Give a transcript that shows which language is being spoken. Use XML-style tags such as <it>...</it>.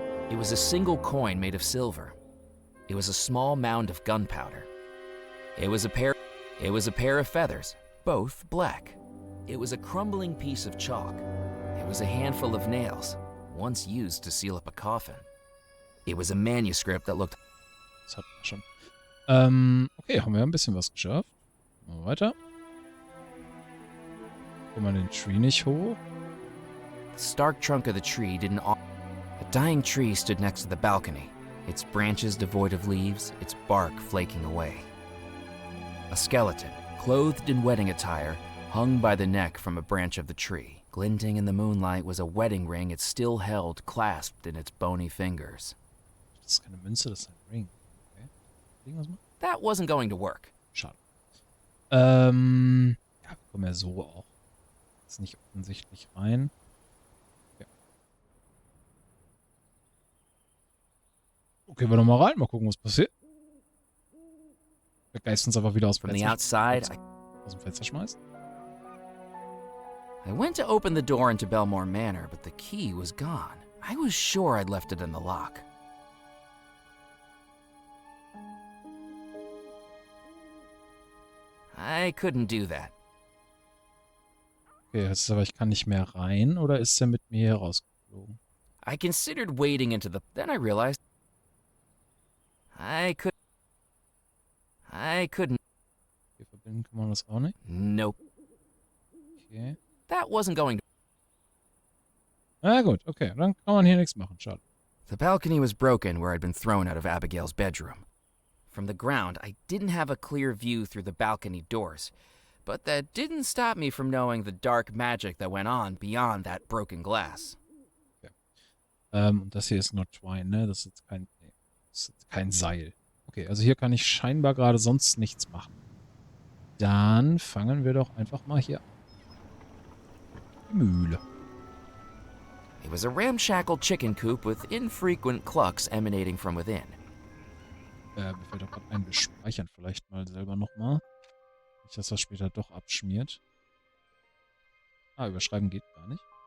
<en>It was a single coin made of silver. It was a small mound of gunpowder. It was a pair of feathers, both black. It was a crumbling piece of chalk. It was a handful of nails, once used to seal up a coffin. It was a manuscript that looked...</en> <de>Das hatten wir schon. Okay, haben wir ein bisschen was geschafft. Mal weiter. Kommen wir den Tree nicht hoch.</de> <en>The stark trunk of the tree didn't... A dying tree stood next to the balcony, its branches devoid of leaves, its bark flaking away. A skeleton, clothed in wedding attire, hung by the neck from a branch of the tree. Glinting in the moonlight was a wedding ring it still held clasped in its bony fingers.</en> <de>Das ist keine Münze, das ist ein Ring. Okay. Irgendwas mal?</de> <en>That wasn't going to work.</en> <de>Schade. Ja, wir kommen ja so auch. Ist nicht offensichtlich rein. Okay, wir nochmal rein, mal gucken, was passiert. Der Geist uns einfach wieder aus dem Fenster schmeißt.</de> <en>I went to open the door into Belmore Manor, but the key was gone. I was sure I'd left it in the lock. I couldn't do that.</en> <de>Okay, das ist aber, ich kann nicht mehr rein, oder ist er mit mir hier rausgeflogen?</de> <en>I considered wading into the... Then I realized... I couldn't.</en> <de>Hier verbinden kann man das auch nicht?</de> <en>Nope. Okay. That wasn't going to...</en> <de>Na gut, okay. Dann kann man hier nichts machen. Schade.</de> <en>The balcony was broken where I'd been thrown out of Abigail's bedroom. From the ground, I didn't have a clear view through the balcony doors. But that didn't stop me from knowing the dark magic that went on beyond that broken glass.</en> <de>Okay. Das hier ist</de> <en>not twine,</en> <de>ne? Das ist jetzt kein... Das ist kein Seil. Okay, also hier kann ich scheinbar gerade sonst nichts machen. Dann fangen wir doch einfach mal hier an. Die Mühle.</de> <en>It was a ramshackle chicken coop with infrequent clucks emanating from within.</en> <de>Mir fällt auch gerade ein, wir speichern vielleicht mal selber nochmal. Nicht, dass das später doch abschmiert. Ah, überschreiben geht gar nicht.</de>